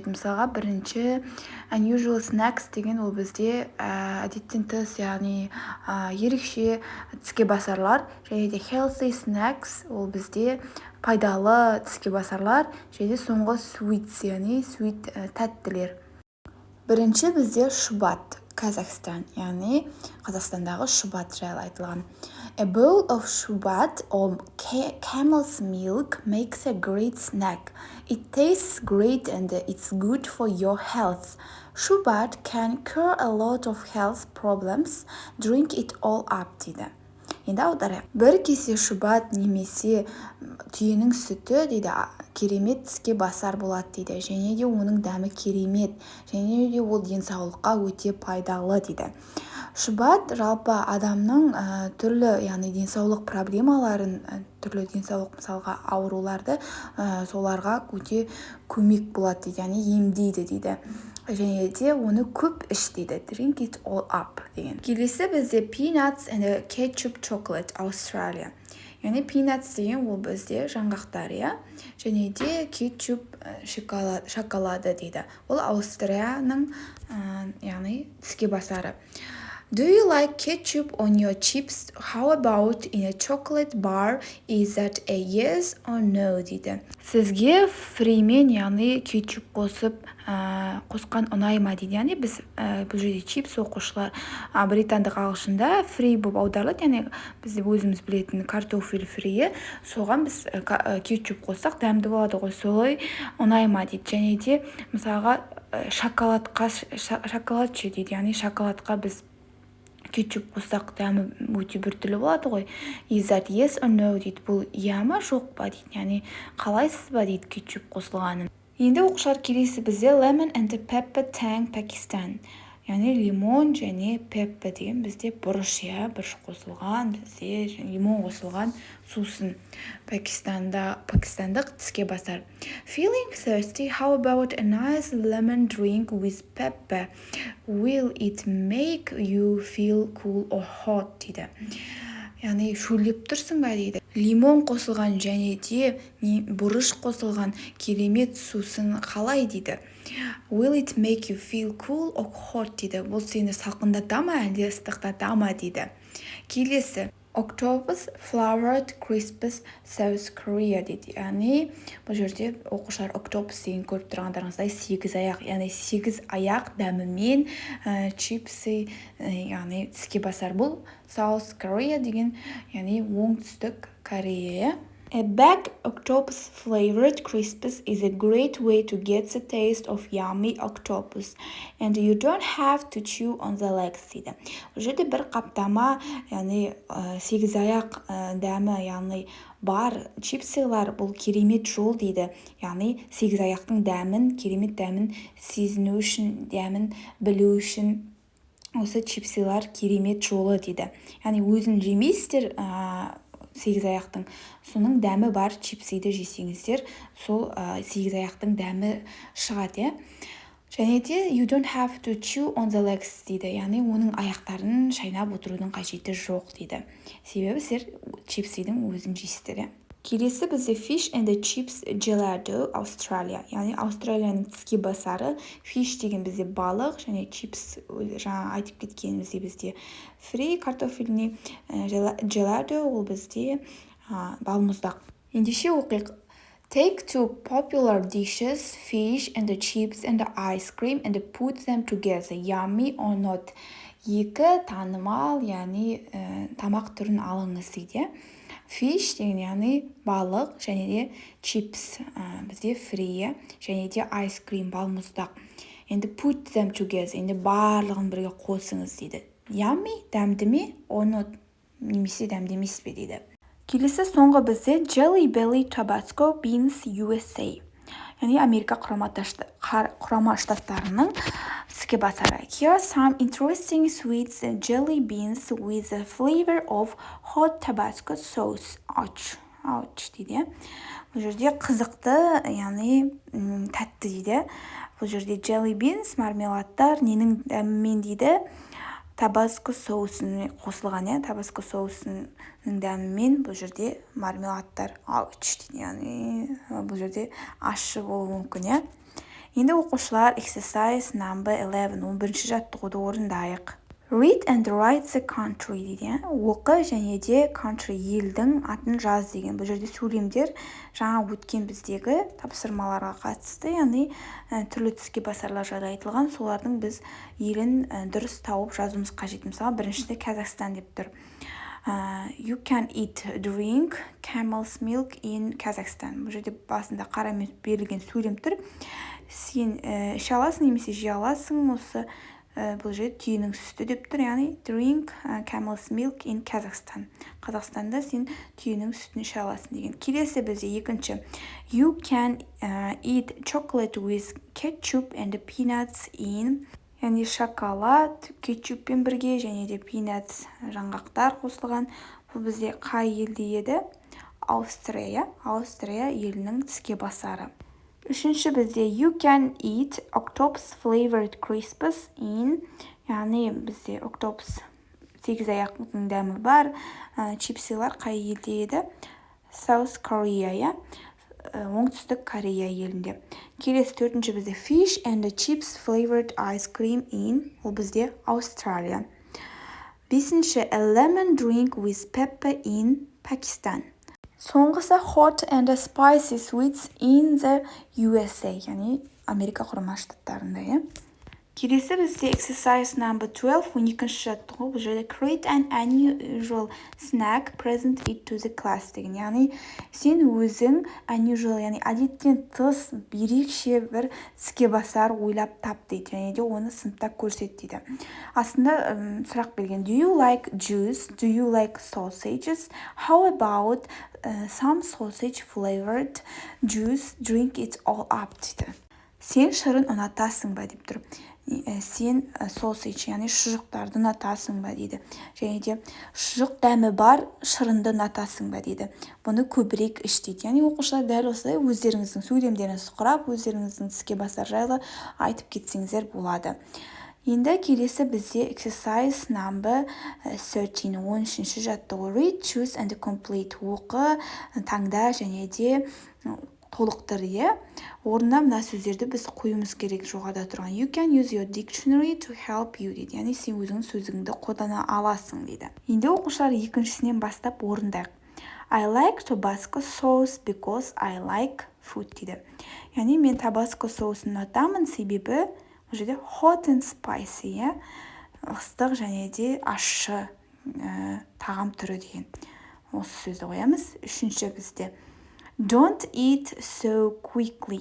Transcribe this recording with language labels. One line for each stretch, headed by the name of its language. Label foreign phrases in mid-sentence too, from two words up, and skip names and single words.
Kazakh: Мысалға бірінші
English: unusual snacks
Kazakh: деген ол бізде әдеттен тыс, яғни ерекше тіске басарлар, және де
English: healthy snacks
Kazakh: ол бізде пайдалы тіске басарлар, және де соңғы sweets, яғни sweet тәттілер. Бірінші бізде шұбат, Қазақстан, яғни Қазақстандағы шұбат жайлы айтылған.
English: A bowl of shubat or camel's milk makes a great snack. It tastes great and it's good for your health. Shubat can cure a lot of health problems. Drink it all up
Kazakh: дейді. Енді аударайық. Бір кесе шұбат немесе түйенің сүті дейді, керемет тіске басар болады дейді. Және де оның дәмі керемет. Және де ол денсаулыққа өте пайдалы дейді. Шұбат жалпы адамның түрлі, яғни денсаулық проблемаларын, түрлі денсаулық мысалға ауруларды соларға өте көмек болады дейді, яғни емдейді дейді. Және де оны көп іш дейді.
English: Drink it all up деген. Келесі бізде peanuts and ketchup chocolate Australia.
Kazakh: Яғни peanuts деген ол бізде жаңғақтар, және де кетчуп шоколады дейді. Ол Аустрияның яғни тіске басары.
English: Do you like ketchup on your chips? How about in a chocolate bar? Is that a yes or no?
Kazakh: дейді. Сізге фримен, яғни кетчуп қосқан ұнай ма дейді. Яғни біз бұл жерде чипс оқушылар британдық ағылшында фри болып аударылады, яғни біз өзіміз білетін картофель фрие, соған біз кетчуп қоссақ дәмді болады ғой, солай ұнай ма дейді. Және де мысалға шоколад дейді, яғни шоколадқа біз кетчуп қоссақ дәмі өте біртүрлі болады ғой.
English: Is that yes or no
Kazakh: дейді. Бұл иә ма жоқ па дейді. Яғни қалайсыз ба дейді кетчуп қосылғанын. Енді оқушылар келесі бізде
English: lemon and pepper tang
Kazakh: Pakistan. Яғни лимон және пеппа деген бізде бұрыш қосылған, бізде лимон қосылған сусын. Пакистандық тіске басар.
English: Feeling thirsty? How about a nice lemon drink with pepper? Will it make you feel cool or hot?
Kazakh: дейді. Яғни шөлдеп тұрсың ба дейді. Лимон қосылған және де бұрыш қосылған керемет сусын қалай дейді.
English: Will it make you feel cool or hot дейді.
Kazakh: Бұл сені салқындата ма, әлде ыстықтата ма дейді.
English: Келесі Octopus flavored crisps South Korea дейді.
Kazakh: Яғни бұл жерде оқушылар octopus деген көріп тұрғандарыңыздай 8 аяқ, яғни 8 аяқ дәмімен чипсы, яғни тіске басар. Бұл South Korea деген, яғни оңтүстік Корея.
English: A bag octopus flavored crisps is a great way to get the taste of yummy octopus, and you don't have to chew on the legs дейді.
Kazakh: Бұл жерде бір қаптама, яғни 8 аяқ дәмі, яғни бар чипсылар, бұл керемет жол дейді. Яғни 8 аяқтың дәмін, керемет дәмін сезіну үшін, дәмін білу үшін осы чипсылар керемет жолы дейді. Яғни өзін жемейсіздер 8 аяқтың, соның дәмі бар чипсиді жесеңіздер, сол 8 аяқтың дәмі шығады. Және де
English: you don't have to chew on the legs дейді.
Kazakh: Яғни оның аяқтарын шайнап отырудың қажеті жоқ дейді. Себебі сіздер чипсидің өзін жейсіздер. Келесі бізде
English: fish and chips gelato Australia.
Kazakh: Яғни Аустралияның тіске басары. Fish деген бізде балық, және chips жаңа айтып кеткенімізде бізде
Russian: фри картофельный,
Kazakh: gelato ол бізде балмұздақ. Ендеше оқиық.
English: Take two popular dishes, fish and chips and ice cream, and put them together. Yummy or not?
Kazakh: Екі танымал, яғни тамақ түрін алыңыз дейді. Fish деген яғни балық, және де chips бізде фри, және де
English: ice cream
Kazakh: балмұздақ.
English: Енді put them together,
Kazakh: енді барлығын бірге қосыңыз дейді. Yummy, дәмді ме?
English: Or not?
Kazakh: Немесе дәмді емес пе дейді. Келесі соңғы бізде Jelly Belly Tabasco Beans USA. Яғни Америка құрама штаттарының іске басары.
English: Here are some interesting sweets jelly beans with a flavor of hot Tabasco sauce.
Kazakh: Ouch дейді. Бұл жерде қызықты, яғни тәтті дейді. Бұл жерде
English: jelly beans,
Kazakh: мармеладтар, ненің дәмімен дейді. Табаско соусын қосылған, табаско соусының дәмімен бұл жерде мармеладтар дейді, яғни бұл жерде ащы болуы мүмкін. Енді оқушылар
English: exercise number 11,
Kazakh: 11-ші жаттығуды орындайық.
English: Read and write the country
Kazakh: дейді. Оқы және де country елдің атын жаз деген. Бұл жерде сөйлемдер жаңа өткен біздегі тапсырмаларға қатысты, яғни түрлі түске басарлар жайлы айтылған, солардың біз елін дұрыс тауып жазуымыз қажет. Мысалы, біріншісінде Қазақстан деп тұр.
English: You can eat, drink camel's milk in Kazakhstan.
Kazakh: Бұл жерде басында қарамен берілген сөйлем тұр. Сен іше аласың, немесе жей аласың, осы бұл жерде түйенің сүті деп тұр, яғни
English: drink camel's milk in Kazakhstan.
Kazakh: Қазақстанда сен түйенің сүтін іше аласың деген. Келесі бізде екінші.
English: You can eat chocolate with ketchup and peanuts in,
Kazakh: яғни шоколад кетчуппен бірге және де peanuts жаңғақтар қосылған. Бұл бізде қай елде еді? Аустрия елінің тіске басары. Үшінші бізде
English: you can eat octopus flavored crisps in,
Kazakh: яғни бізде octopus сегіз аяқтың дәмі бар чипсилар қай елде еді? South Korea, оңтүстік Корея елінде. Келесі төртінші бізде
English: fish and chips flavored ice cream in,
Kazakh: ол бізде Австралия.
English: Бесінші a lemon drink with pepper in Pakistan. Соңғысы hot and spicy sweets in the USA,
Kazakh: яғни Америка құрама штаттарында. Келесі бізде
English: exercise number 12,
Kazakh: 12-ші жаттығу. Бұл жерде
English: create an unusual snack, present it to the class деген.
Kazakh: Яғни сен өзің unusual, яғни әдеттен тыс ерекше бір іске басар ойлап тап дейді, және де оны сыныпта көрсет дейді. Астында сұрақ берген.
English: Do you like juice? Do you like sausages? How about some sausage flavored juice? Drink it all up дейді.
Kazakh: Сен шырын ұнатасың ба деп тұр. Сен sausage, яғни шұжықтарды ұнатасың ба дейді. Және де шұжық дәмі бар шырынды ұнатасың ба дейді. Бұны көбірек іш дейді. Яғни оқушылар дәл осылай өздеріңіздің сөйлемдеріңізді құрап, өздеріңіздің іске басар жайлы айтып кетсеңіздер болады. Енді келесі бізде
English: exercise number 13,
Kazakh: 13-ші жаттығу.
English: Read, choose and complete.
Kazakh: Оқы, таңда және де толықтыр. Орында мына сөздерді біз қоюымыз керек жоғарыда тұрған.
English: You can use your dictionary to help you дейді.
Kazakh: Яғни сен өзің сөзіңді қолдана аласың дейді. Енді оқушылар екіншісінен бастап орындайық.
English: I like Tabasco sauce because I like food дейді.
Kazakh: Яғни мен Tabasco соусын ұнатамын, себебі бұл жерде
English: hot and spicy,
Kazakh: ыстық және де ащы тағам түрі деген. Осы сөзді қоямыз. Үшінші бізде
English: Don't eat so quickly.